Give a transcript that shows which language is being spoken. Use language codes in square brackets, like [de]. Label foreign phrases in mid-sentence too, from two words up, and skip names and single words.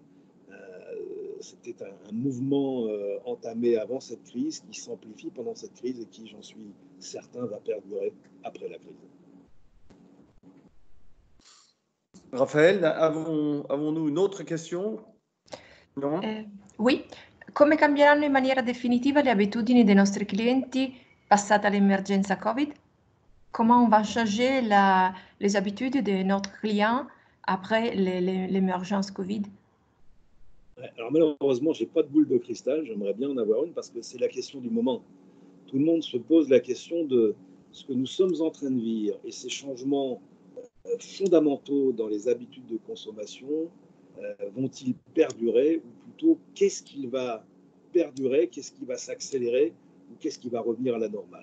[fr] C'était un mouvement entamé avant cette crise qui s'amplifie pendant cette crise et qui, j'en suis certain, va perdurer après la crise. Raphaël, avons-nous une autre question? Non? Oui. [it] Come cambieranno in maniera definitiva le abitudini dei nostri clienti passata l'emergenza Covid? [fr] Comment on va changer les habitudes de notre client après l'émergence Covid? Alors malheureusement, je n'ai pas de boule de cristal, j'aimerais bien en avoir une parce que c'est la question du moment. Tout le monde se pose la question de ce que nous sommes en train de vivre et ces changements fondamentaux dans les habitudes de consommation vont-ils perdurer, ou plutôt qu'est-ce qui va perdurer, qu'est-ce qui va s'accélérer, ou qu'est-ce qui va revenir à la normale.